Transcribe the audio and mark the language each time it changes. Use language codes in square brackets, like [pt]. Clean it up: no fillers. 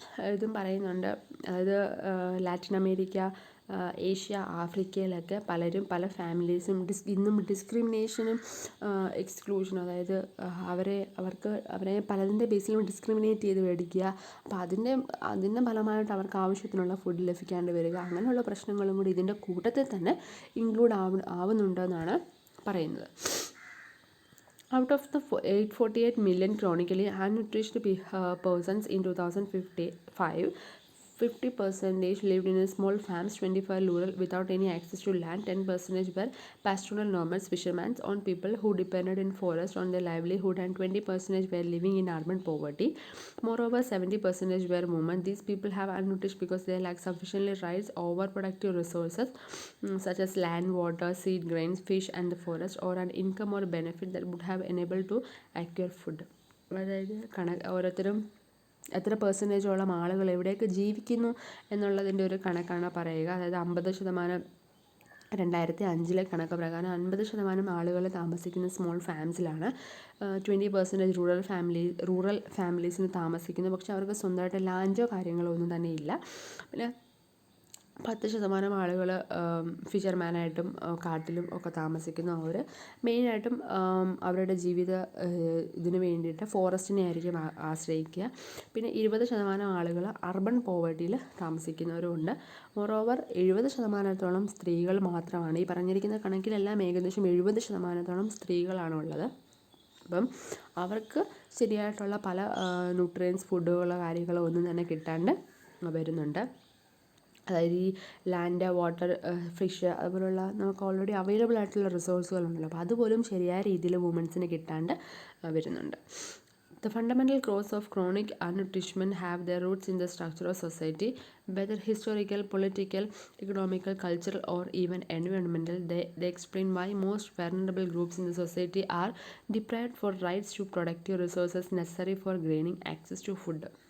[ml] ഇതും പറയുന്നുണ്ട്. അതായത് ലാറ്റിൻ അമേരിക്ക, ഏഷ്യ, ആഫ്രിക്കയിലൊക്കെ പല ഫാമിലീസും ഇന്നും ഡിസ്ക്രിമിനേഷനും എക്സ്ക്ലൂഷനും, അതായത് അവരെ പലതിൻ്റെ ബേസിലും ഡിസ്ക്രിമിനേറ്റ് ചെയ്ത് മേടിക്കുക. അപ്പോൾ അതിൻ്റെ ഫലമായിട്ട് അവർക്ക് ആവശ്യത്തിനുള്ള ഫുഡ് ലഭിക്കാണ്ട് വരിക, അങ്ങനെയുള്ള പ്രശ്നങ്ങളും കൂടി ഇതിൻ്റെ കൂട്ടത്തിൽ തന്നെ ഇൻക്ലൂഡ് ആവുന്നുണ്ടെന്നാണ് പറയുന്നത്. [en] Out of the 848 million chronically malnourished persons in 2005, 50% lived in small farms, 25% rural without any access to land, 10% were pastoral nomads, fishermen, on people who depended in forest on their livelihood, and 20% were living in urban poverty. Moreover, 70% were women. These people have malnourished because they lack sufficiently rights, overproductive resources such as land, water, seed, grains, fish, and the forest, or an income or benefit that would have enabled to acquire food. [ml] അതായത് ഓരോരുത്തരും എത്ര പെർസെൻറ്റേജോളം ആളുകൾ എവിടെയൊക്കെ ജീവിക്കുന്നു എന്നുള്ളതിൻ്റെ ഒരു കണക്കാണ് പറയുക. അതായത് 50%, 2005 കണക്ക് പ്രകാരം 50% ആളുകൾ താമസിക്കുന്ന സ്മോൾ ഫാംസിലാണ്. 20% റൂറൽ ഫാമിലീസിന് താമസിക്കുന്നു. പക്ഷെ അവർക്ക് സ്വന്തമായിട്ട് ലാൻഡോ കാര്യങ്ങളോ ഒന്നും തന്നെ ഇല്ല. പിന്നെ 10% ആളുകൾ ഫിഷർമാനായിട്ടും കാട്ടിലും ഒക്കെ താമസിക്കുന്നു. അവർ മെയിനായിട്ടും അവരുടെ ഇതിന് വേണ്ടിയിട്ട് ഫോറസ്റ്റിനെ ആയിരിക്കും ആശ്രയിക്കുക. പിന്നെ 20% ആളുകൾ അർബൻ പോവർട്ടിയിൽ താമസിക്കുന്നവരുമുണ്ട്. മോറോവർ 70%-ഓളം സ്ത്രീകൾ മാത്രമാണ്. ഈ പറഞ്ഞിരിക്കുന്ന കണക്കിലെല്ലാം ഏകദേശം 70%-ഓളം സ്ത്രീകളാണുള്ളത്. അപ്പം അവർക്ക് ശരിയായിട്ടുള്ള പല ന്യൂട്രിയൻസ് ഫുഡുകളോ കാര്യങ്ങളോ ഒന്നും തന്നെ കിട്ടാണ്ട് വരുന്നുണ്ട്. അതായത് ഈ ലാൻഡ്, വാട്ടർ, ഫിഷ്, അതുപോലുള്ള നമുക്ക് ഓൾറെഡി അവൈലബിൾ ആയിട്ടുള്ള റിസോഴ്സുകളുണ്ടല്ലോ, അപ്പോൾ അതുപോലും ശരിയായ രീതിയിൽ വുമൻസിന് കിട്ടാണ്ട് വരുന്നുണ്ട്. [en] The fundamental cause of chronic malnutrition have their roots in the structure of society, whether historical, political, economical, cultural, or even environmental. They explain why most vulnerable groups in the society are deprived for rights to productive resources necessary for gaining access to food.